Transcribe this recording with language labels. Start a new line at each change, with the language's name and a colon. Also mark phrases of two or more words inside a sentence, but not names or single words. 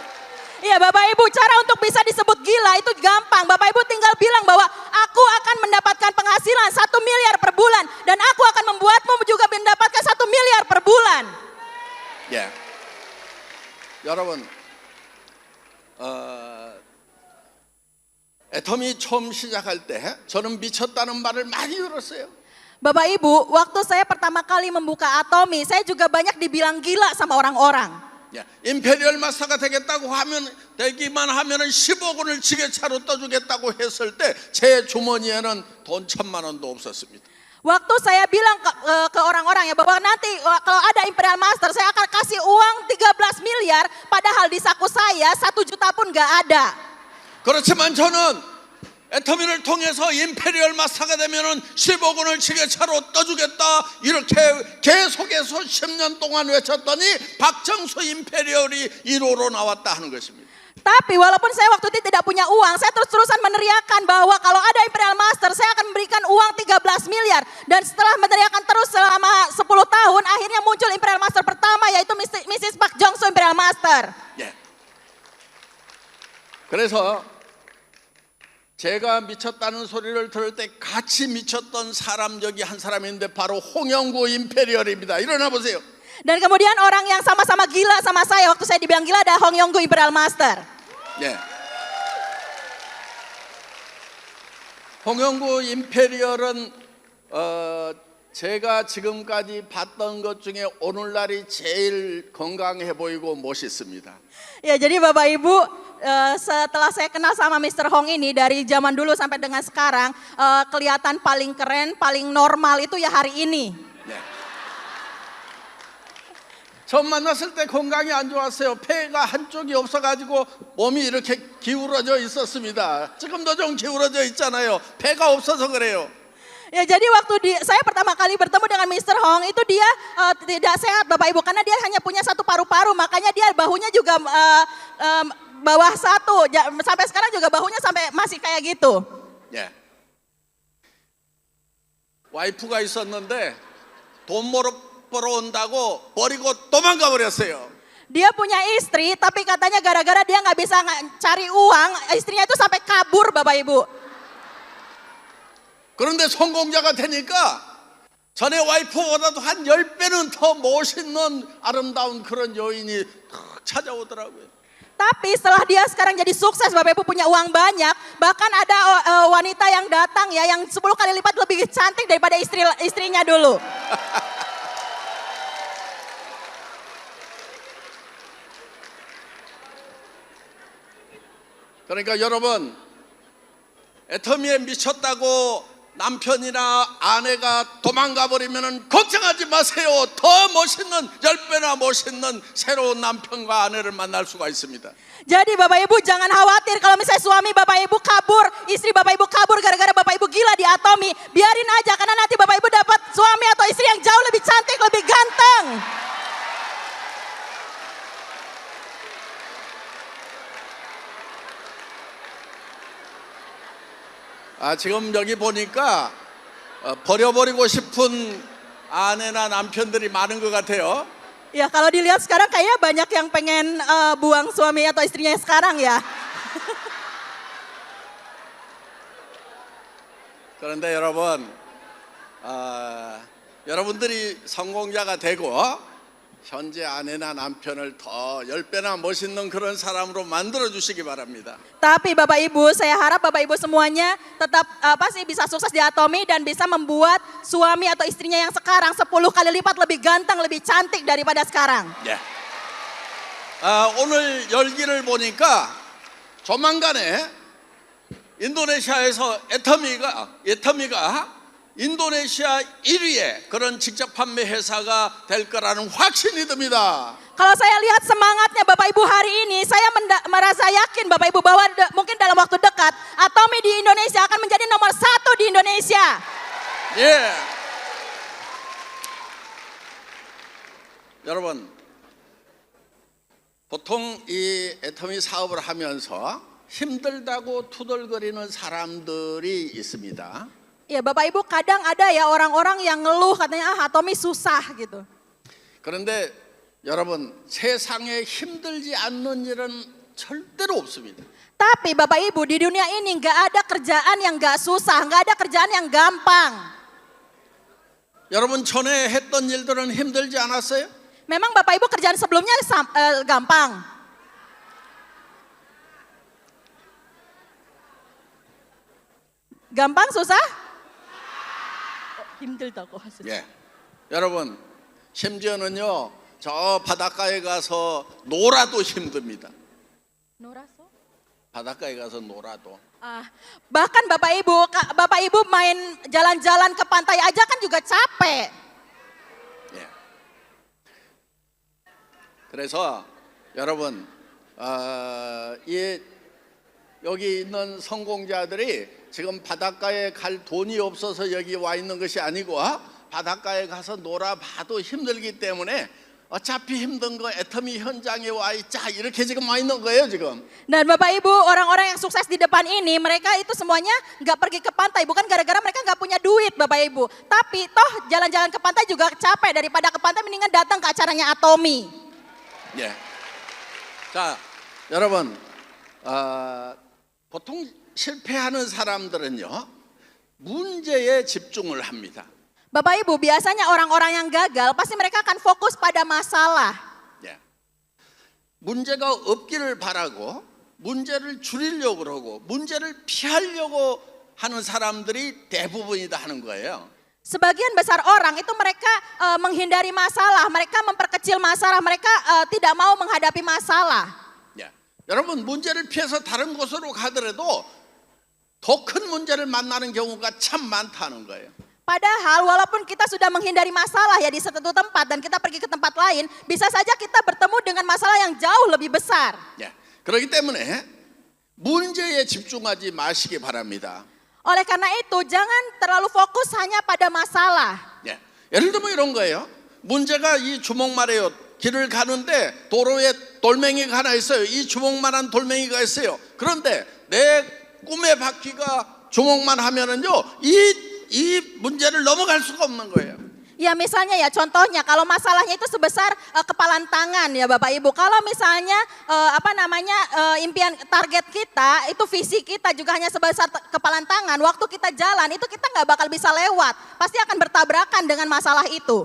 Indonesian: Iya Bapak Ibu, cara untuk bisa disebut gila itu gampang. Bapak Ibu tinggal bilang bahwa aku akan mendapatkan penghasilan 1 miliar per bulan. Dan aku akan membuatmu juga mendapatkan 1 miliar per bulan.
Korean: 예. 여러분, 애터미 처음 시작할 때 저는 미쳤다는 말을 많이 들었어요.
Indonesian: Bapak Ibu, waktu saya pertama kali membuka Atomi, saya juga banyak dibilang gila sama orang-orang.
Korean: 예, 임페리얼 마스터가 되기만 하면은 10억 원을 지게차로 떠주겠다고 했을 때 제 주머니에는 돈 1,000만 원도 없었습니다.
Indonesian: Waktu saya bilang ke orang-orang ya bahwa nanti kalau ada Imperial Master saya akan kasih uang 13 miliar, padahal di saku saya 1 juta pun gak ada.
Korean: 그렇지만 저는 애터미를 통해서 임페리얼 마스터가 되면은 10억 원을 지게차로 떠주겠다 이렇게 계속해서 10년 동안 외쳤더니 박정수 임페리얼이 1호로 나왔다 하는 것입니다.
Indonesian: Tapi walaupun saya waktu itu tidak punya uang, saya terus-terusan meneriakan bahwa kalau ada Imperial Master, saya akan memberikan uang 13 miliar. Dan setelah meneriakan terus selama 10 tahun, akhirnya muncul Imperial Master pertama, yaitu Mrs. Park Jong-soo Imperial Master.
Korean: 예. 그래서 제가 미쳤다는 소리를 들을 때 같이 미쳤던 사람 여기 한 사람이 있는데 바로 홍영구 임페리얼입니다. 일어나 보세요.
Indonesian: Dan kemudian orang yang sama-sama gila sama saya waktu saya dibilang gila ada Hong Yong-gu Imperial Master.
Korean: 예. 홍영구 임페리얼은 제가 지금까지 봤던 것 중에 오늘날이 제일 건강해 보이고 멋있습니다.
Indonesian: Ya jadi Bapak Ibu, setelah saya kenal sama Mr. Hong ini dari zaman dulu sampai dengan sekarang, kelihatan paling keren, paling normal itu ya hari ini.
Korean: 예. 처음 만났을 때 건강이 안 좋았어요. 폐가 한쪽이 없어가지고 몸이 이렇게 기울어져 있었습니다. 지금도 좀 기울어져 있잖아요. 폐가 없어서 그래요.
Indonesian: Ya jadi waktu saya pertama kali bertemu dengan Mr. Hong itu dia tidak sehat Bapak Ibu karena dia hanya punya 1 paru-paru, makanya dia bahunya juga bawah 1, sampai sekarang juga bahunya sampai masih kayak gitu.
Korean: 예. 와이프가 있었는데 돈 벌어 온다고 버리고 도망가 버렸어요.
Indonesian: Dia punya istri, tapi katanya gara-gara dia nggak bisa cari uang, istrinya itu sampai kabur Bapak Ibu.
Korean: 그런데 성공자가 되니까 전에 와이프보다도 한 10배는 더 멋있는 아름다운 그런 여인이 탁 찾아오더라고요.
Indonesian: Tapi setelah dia sekarang jadi sukses, Bapak Ibu punya uang banyak, bahkan ada wanita yang datang ya yang 10 kali lipat lebih cantik daripada istrinya dulu.
Korean: 그러니까 여러분, 애터미에 미쳤다고 남편이나 아내가 도망가 버리면 걱정하지 마세요. 더 멋있는 10배나 멋있는 새로운 남편과 아내를 만날 수가 있습니다.
Indonesian: Jadi Bapak Ibu jangan khawatir kalau misalnya suami Bapak Ibu kabur, istri Bapak Ibu kabur gara-gara Bapak Ibu gila di Atomi. Biarin aja karena nanti Bapak Ibu dapat suami atau istri yang jauh lebih cantik, lebih ganteng.
Korean: 지금 여기 보니까 버려버리고 싶은 아내나 남편들이 많은 것 같아요.
Indonesian: Ya kalau dilihat sekarang kayaknya banyak yang pengen buang suami atau istrinya sekarang ya.
Korean: 그런데 여러분, 여러분들이 성공자가 되고 현재 아내나 남편을 더 10배나 멋있는 그런 사람으로 만들어 주시기 바랍니다.
Indonesian: Tapi Bapak Ibu, saya harap Bapak Ibu semuanya tetap pasti bisa sukses di Atomi dan bisa membuat suami atau istrinya yang sekarang 10 kali lipat lebih ganteng, lebih cantik daripada sekarang.
Korean: 예. 오늘 열기를 보니까 조만간에 인도네시아에서 애터미가 인도네시아 1위의 그런 직접 판매 회사가 될 거라는 확신이 듭니다.
Indonesian: Kalau saya lihat semangatnya Bapak Ibu hari ini, saya merasa yakin Bapak Ibu bahwa mungkin dalam waktu dekat Atomi di Indonesia akan menjadi nomor 1 di Indonesia.
Korean: 예. 여러분, 보통 이 애터미 사업을 하면서 힘들다고 투덜거리는 사람들이 있습니다.
Indonesian: Ya Bapak Ibu kadang ada ya orang-orang yang ngeluh katanya Atomi susah gitu.
Korean: 그런데 여러분, 세상에 힘들지 않는 일은 절대로 없습니다.
Indonesian: Tapi Bapak Ibu di dunia ini nggak ada kerjaan yang nggak susah, nggak ada kerjaan yang gampang.
Korean: 여러분 전에 했던 일들은 힘들지 않았어요?
Indonesian: Memang Bapak Ibu kerjaan sebelumnya gampang. Gampang susah?
Korean: 힘들다고 하셨어요. 예. 여러분, 심지어는요, 저 바닷가에 가서 놀아도 힘듭니다. 놀았어? 바닷가에 가서 놀아도.
Indonesian: Bahkan Bapak Ibu main jalan-jalan ke pantai aja kan juga capek.
Korean: 예. 그래서 여러분, 여기 있는 성공자들이 지금 바닷가에 갈 돈이 없어서 여기 와 있는 것이 아니고 바닷가에 가서 놀아봐도 힘들기 때문에 어차피 힘든 거 애터미 현장에 와 있자 이렇게 지금 와 있는 거예요 지금.
Indonesian: Dan Bapak Ibu orang-orang yang sukses di depan ini mereka itu semuanya nggak pergi ke pantai bukan gara-gara mereka nggak punya duit Bapak Ibu. Tapi toh jalan-jalan ke pantai juga capek daripada ke pantai mendingan datang ke acaranya Atomi.
Korean: 예. 자 여러분 보통 실패하는 사람들은요 문제에 집중을 합니다.
Indonesian: Bapak Ibu biasanya orang-orang yang gagal pasti mereka akan fokus pada masalah.
Korean: 예. 문제가 없기를 바라고 문제를 줄이려고 그러고 문제를 피하려고 하는 사람들이 대부분이다 하는 거예요.
Indonesian: Sebagian besar orang itu mereka menghindari masalah, mereka memperkecil masalah, mereka tidak mau menghadapi masalah.
Korean: 예. 여러분 문제를 피해서 다른 곳으로 가더라도 더 큰 문제를 만나는 경우가 참 많다는 거예요.
Indonesian: Padahal walaupun kita sudah menghindari masalah ya di suatu tempat dan kita pergi ke tempat lain, bisa saja kita bertemu dengan masalah yang jauh lebih besar.
Korean: 예. 그렇기 때문에 문제에 집중하지 마시기 바랍니다.
Indonesian: Oleh karena itu jangan terlalu fokus hanya pada masalah.
Korean: 예. 예를 들면 이런 거예요. 문제가 이 주먹만해요. 길을 가는데 도로에 돌멩이가 하나 있어요. 이 주먹만한 돌멩이가 있어요. 그런데 내 꿈의 바퀴가 주먹만 하면은요 이 문제를 넘어갈 수가 없는 거예요.
Indonesian: Ya misalnya ya contohnya kalau masalahnya itu sebesar kepalan tangan ya Bapak Ibu. Kalau misalnya impian target kita itu visi kita juga hanya sebesar kepalan tangan. Waktu kita jalan itu kita nggak bakal bisa lewat. Pasti akan bertabrakan dengan masalah itu.